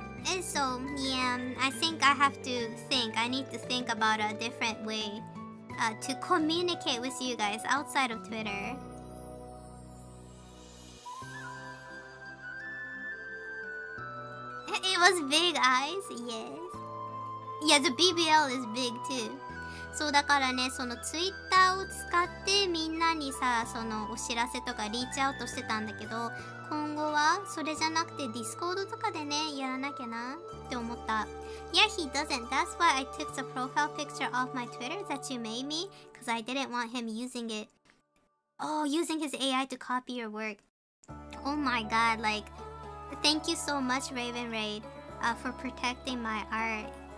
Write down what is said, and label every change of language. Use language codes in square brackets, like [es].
[en] And so yeah, I think I need to think about a different way to communicate with you guys outside of Twitter. It was big eyes, yes. Yeah, the BBL is big too. [ja] そうだからね、そのツイッターを使ってみんなにさ、そのお知らせとかリーチアウトしてたんだけど、今後はそれじゃなくてディスコードとかでね、やらなきゃなって思った。 [en] Yeah, he doesn't. That's why I took the profile picture off my Twitter that you made me, because I didn't want him using it. Oh, using his AI to copy your work. Oh my god, like, thank you so much, Raven Raid, for protecting my art.